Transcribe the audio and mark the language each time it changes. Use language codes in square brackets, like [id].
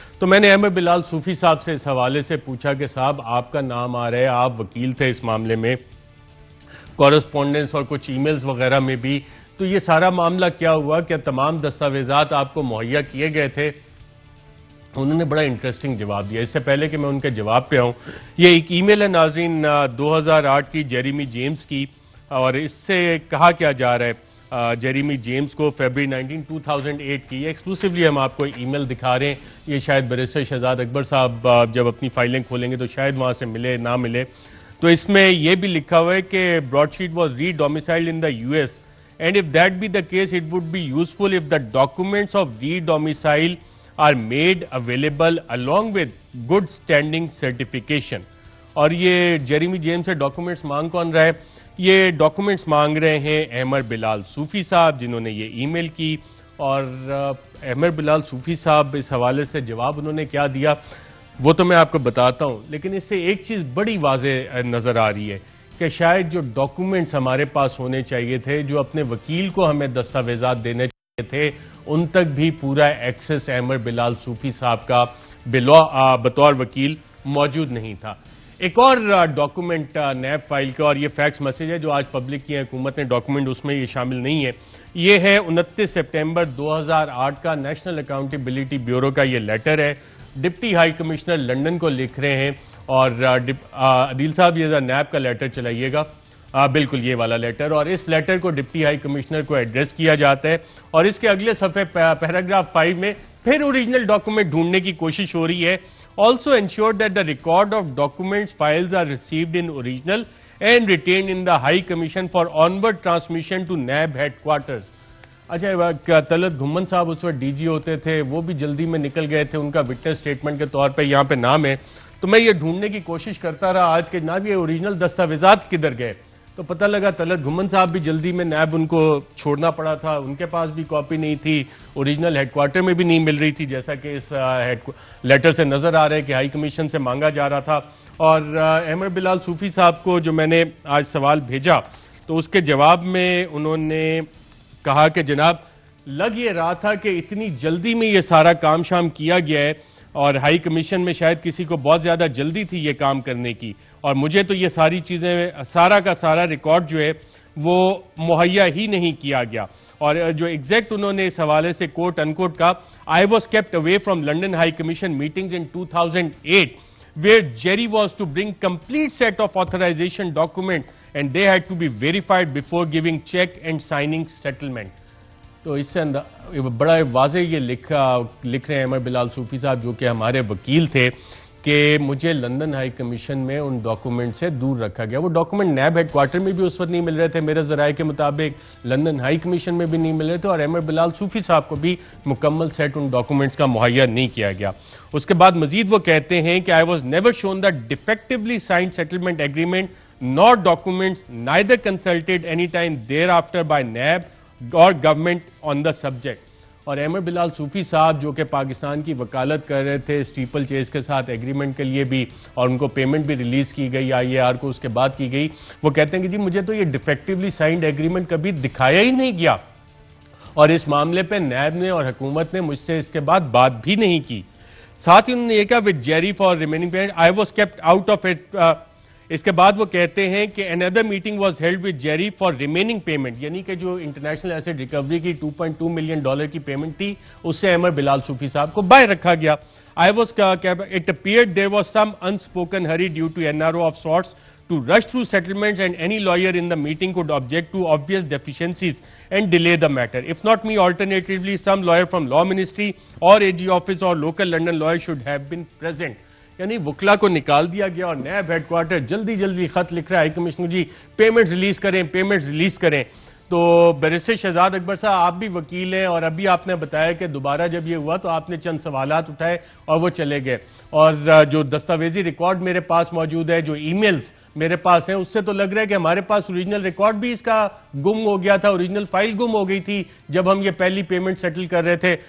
[ur] تو میں نے احمد بلال صوفی صاحب سے اس حوالے سے پوچھا کہ صاحب آپ کا نام آ رہا ہے, آپ وکیل تھے اس معاملے میں, کورسپونڈنس اور کچھ ای میلز وغیرہ میں بھی, تو یہ سارا معاملہ کیا ہوا, کیا تمام دستاویزات آپ کو مہیا کیے گئے تھے؟ انہوں نے بڑا انٹرسٹنگ جواب دیا. اس سے پہلے کہ میں ان کے جواب پہ آؤں, یہ ایک ای میل ہے ناظرین 2008 کی جیریمی جیمز کی, اور اس سے کہا کیا جا رہا ہے جیریمی جیمز کو فیبری 19 2008 کی. ایکسکلوسیولی ہم آپ کو ای میل دکھا رہے ہیں, یہ شاید بیرسٹر شہزاد اکبر صاحب جب اپنی فائلنگ کھولیں گے تو شاید وہاں سے ملے نہ ملے. تو اس میں یہ بھی لکھا ہوا ہے کہ [en] Broadsheet was redomiciled in the US and if that be the case, it would be useful if the documents of re-domicile are made available along with good standing certification. [ur] اور یہ جیریمی جیمز سے documents مانگ کون رہا ہے؟ یہ documents مانگ رہے ہیں احمد بلال صوفی صاحب، جنہوں نے یہ ای میل کی. اور احمد بلال صوفی صاحب اس حوالے سے جواب انہوں نے کیا دیا وہ تو میں آپ کو بتاتا ہوں، لیکن اس سے ایک چیز بڑی واضح نظر آ رہی ہے کہ شاید جو ڈاکومنٹس ہمارے پاس ہونے چاہیے تھے، جو اپنے وکیل کو ہمیں دستاویزات دینے چاہیے تھے، ان تک بھی پورا ایکسس احمد بلال صوفی صاحب کا بطور وکیل موجود نہیں تھا. ایک اور ڈاکومنٹ نیب فائل کا، اور یہ فیکس میسج ہے جو آج پبلک کیا حکومت نے، ڈاکومنٹ اس میں یہ شامل نہیں ہے. یہ ہے 29 سپٹمبر 2008 کا نیشنل اکاؤنٹیبلٹی بیورو کا یہ لیٹر ہے. ڈپٹی ہائی کمشنر لنڈن کو لکھ رہے ہیں. اور عدیل صاحب یہ نیب کا لیٹر چلائیے گا. بالکل یہ والا لیٹر، اور اس لیٹر کو ڈپٹی ہائی کمشنر کو ایڈریس کیا جاتا ہے. اور اس کے اگلے صفحے پیراگراف 5 میں پھر اوریجنل ڈاکومنٹ ڈھونڈنے کی کوشش ہو رہی ہے. [en] Also ensure that the record of documents files are received in original and retained in the High Commission for onward transmission to NAB headquarters. [ur] اچھا، طلعت گھمن صاحب اس وقت ڈی جی ہوتے تھے، وہ بھی جلدی میں نکل گئے تھے، ان کا وٹنس اسٹیٹمنٹ کے طور پہ یہاں پہ نام ہے. تو میں یہ ڈھونڈنے کی کوشش کرتا رہا آج کے جناب یہ اوریجنل دستاویزات کدھر گئے، تو پتہ لگا طلعت گھمن صاحب بھی جلدی میں نیب ان کو چھوڑنا پڑا تھا، ان کے پاس بھی کاپی نہیں تھی، اوریجنل ہیڈ کوارٹر میں بھی نہیں مل رہی تھی، جیسا کہ اس لیٹر سے نظر آ رہا ہے کہ ہائی کمیشن سے مانگا جا رہا تھا. اور احمد بلال صوفی صاحب کو جو میں نے آج سوال بھیجا تو اس کے جواب میں انہوں نے کہا کہ جناب لگ یہ رہا تھا کہ اتنی جلدی میں یہ سارا کام شام کیا گیا ہے، اور ہائی کمیشن میں شاید کسی کو بہت زیادہ جلدی تھی یہ کام کرنے کی، اور مجھے تو یہ ساری چیزیں سارا کا سارا ریکارڈ جو ہے وہ مہیا ہی نہیں کیا گیا. اور جو ایگزیکٹ انہوں نے اس حوالے سے کوٹ ان کوٹ کا [en] I was kept away from London High Commission meetings in 2008 where Jerry was to bring complete set of authorization document and they had to be verified before giving check and signing settlement. [ur] تو اس سے بڑا واضح یہ لکھ رہے ہیں احمد بلال صوفی صاحب جو کہ ہمارے وکیل تھے کہ مجھے لندن ہائی کمیشن میں ان ڈاکومنٹ سے دور رکھا گیا. وہ ڈاکومنٹ نیب ہیڈ کوارٹر میں بھی اس وقت نہیں مل رہے تھے میرے ذرائع کے مطابق، لندن ہائی کمیشن میں بھی نہیں مل رہے تھے، اور احمد بلال صوفی صاحب کو بھی مکمل سیٹ ان ڈاکومنٹس کا مہیا نہیں کیا گیا. اس کے بعد مزید وہ کہتے ہیں کہ [en] I was never shown the defectively signed settlement agreement nor documents neither consulted any time thereafter by NAB or government on the subject. [ur] اور احمد بلال صوفی صاحب جو کہ پاکستان کی وکالت کر رہے تھے اسٹیپل چیز کے ساتھ ایگریمنٹ کے لیے بھی، اور ان کو پیمنٹ بھی ریلیز کی گئی آئی اے آر کو اس کے بعد کی گئی، وہ کہتے ہیں کہ جی مجھے تو یہ ڈیفیکٹیولی سائنڈ ایگریمنٹ کبھی دکھایا ہی نہیں گیا، اور اس معاملے پہ نیب نے اور حکومت نے مجھ سے اس کے بعد بات بھی نہیں کی. ساتھ ہی انہوں نے یہ کہا [en] with Jerry for remaining payment I was kept out of it. [ur] اس کے بعد وہ کہتے ہیں کہ [en] another meeting was held with Jerry for remaining payment، [ur] یعنی کہ جو انٹرنیشنل ایسٹ ریکوری کی $2.2 ملین کی پیمنٹ تھی اس سے احمد بلال صوفی صاحب کو باہر رکھا گیا. [en] It appeared there was some unspoken hurry due to NRO of sorts to rush through settlements and any lawyer in the meeting could object to obvious deficiencies and delay the matter. If not me, alternatively some lawyer from law ministry or AG office or local London lawyer should have been present. [ur] یعنی وکلا کو نکال دیا گیا اور NAB head quarter جلدی خط لکھ رہا ہے ہائی کمشنر جی پیمنٹ ریلیز کریں. تو بیرسٹر شہزاد اکبر صاحب آپ بھی وکیل ہیں، اور ابھی آپ نے بتایا کہ دوبارہ جب یہ ہوا تو آپ نے چند سوالات اٹھائے اور وہ چلے گئے، اور جو دستاویزی ریکارڈ میرے پاس موجود ہے، جو ای میلز میرے پاس ہیں، اس سے تو لگ رہا ہے کہ ہمارے پاس اوریجنل ریکارڈ بھی اس کا گم ہو گیا تھا، اوریجنل فائل گم ہو گئی تھی جب ہم یہ پہلی پیمنٹ سیٹل کر رہے تھے.